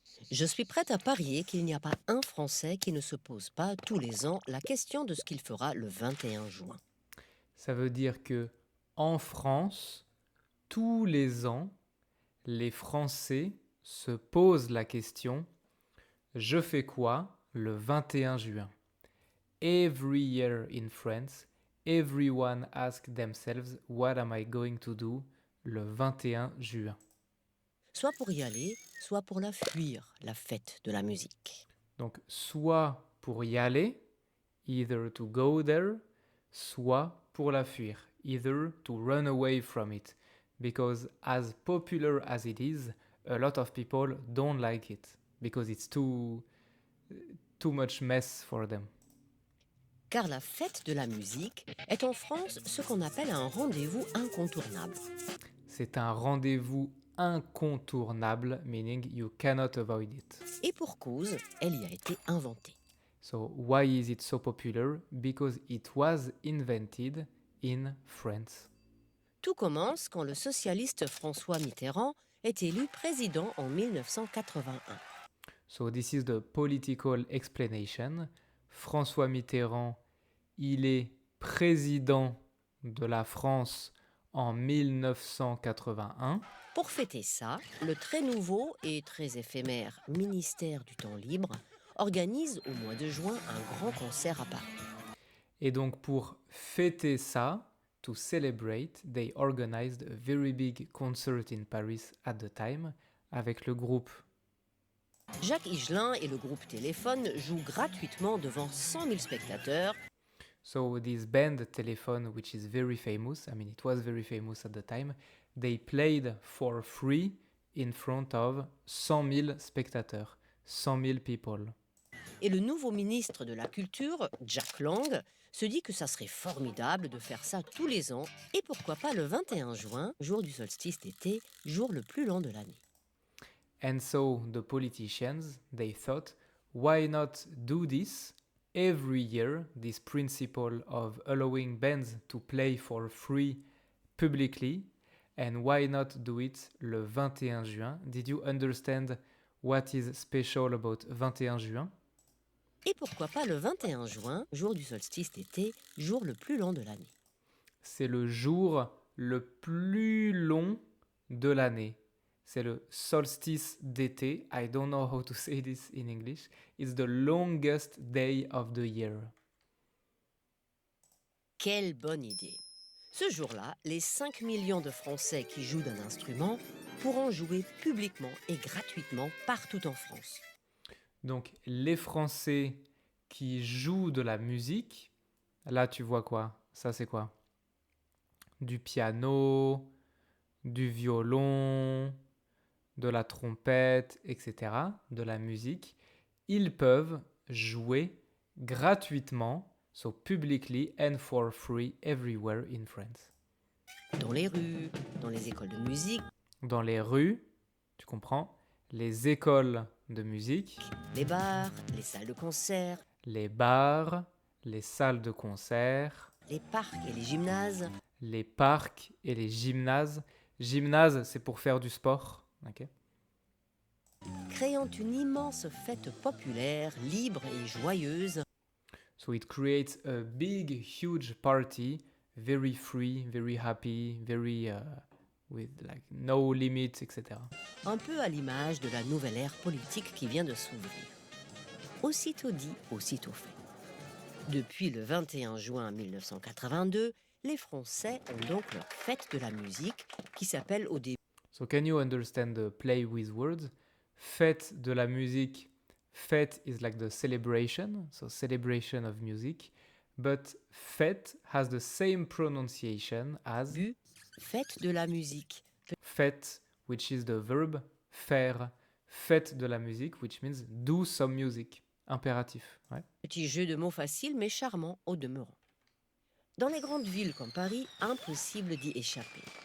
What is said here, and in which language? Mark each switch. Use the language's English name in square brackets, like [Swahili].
[French] Je suis prête à parier qu'il n'y a pas un Français qui ne se pose pas tous les ans la question de ce qu'il fera le 21 juin. Ça veut dire que en France, tous les ans, les Français se posent la question: je fais quoi le 21 juin? [English] Every year in France, everyone asks themselves, what am I going to do [French] le 21 juin? Soit pour y aller, soit pour la fuir, la fête de la musique. Donc, soit pour y aller, [English] either to go there, [French] soit pour la fuir, [English] either to run away from it, because as popular as it is, a lot of people don't like it, because it's too much mess for them. [French] Car la fête de la musique est en France ce qu'on appelle un rendez-vous incontournable. C'est un rendez-vous incontournable, [English] meaning you cannot avoid it. [French] Et pour cause, elle y a été inventée. [English] So why is it so popular? Because it was invented in France. [French] Tout commence quand le socialiste François Mitterrand est élu président en 1981. [English] So this is the political explanation. [French] François Mitterrand, il est président de la France en 1981. Pour fêter ça, le très nouveau et très éphémère ministère du Temps libre organise au mois de juin un grand concert à Paris. Et donc pour fêter ça, [English] to celebrate, they organized a very big concert in Paris at the time [French] avec le groupe. Jacques Higelin et le groupe Téléphone jouent gratuitement devant 100 000 spectateurs. [English] So this band Telephone, which is very famous, I mean it was very famous at the time, they played for free in front of 100 000 spectateurs, 100 000 people. [French] Et le nouveau ministre de la Culture, Jack Lang, se dit que ça serait formidable de faire ça tous les ans, et pourquoi pas le 21 juin, jour du solstice d'été, jour le plus long de l'année. [English] And so the politicians, they thought, why not do this every year, this principle of allowing bands to play for free publicly, and why not do it [French] le 21 juin? [English] Did you understand what is special about 21 juin? [French] Et pourquoi pas le 21 juin, jour du solstice d'été, jour le plus long de l'année. C'est le jour le plus long de l'année. C'est le solstice d'été. [English] I don't know how to say this in English. It's the longest day of the year. [French] Quelle bonne idée! Ce jour-là, les 5 millions de Français qui jouent d'un instrument pourront jouer publiquement et gratuitement partout en France. Donc, les Français qui jouent de la musique, là, tu vois quoi? Ça, c'est quoi? Du piano, du violon, de la trompette, etc., de la musique, ils peuvent jouer gratuitement, [English] so publicly and for free everywhere in France. [French] Dans les rues, dans les écoles de musique, Dans les rues, tu comprends, les écoles de musique, les bars, les salles de concert, les bars, les salles de concert, les parcs et les gymnases, les parcs et les gymnases. Gymnase, c'est pour faire du sport. Ok. créant une immense fête populaire, libre et joyeuse. [English] So it creates a big, huge party, very free, very happy, very with like no limits, etc. [French] Un peu à l'image de la nouvelle ère politique qui vient de s'ouvrir. Aussitôt dit, aussitôt fait. Depuis le 21 juin 1982, les Français ont donc leur fête de la musique qui s'appelle au début [English] So can you understand the play with words? Fête de la musique. Fête is like the celebration, so celebration of music. But fête has the same pronunciation as [French] fête de la musique. [English] fête which is the verb faire. [French] Faites de la musique, [English] which means do some music. [French] Impératif. Ouais. Petit jeu de mots facile mais charmant au demeurant. Dans les grandes villes comme Paris, impossible d'y échapper.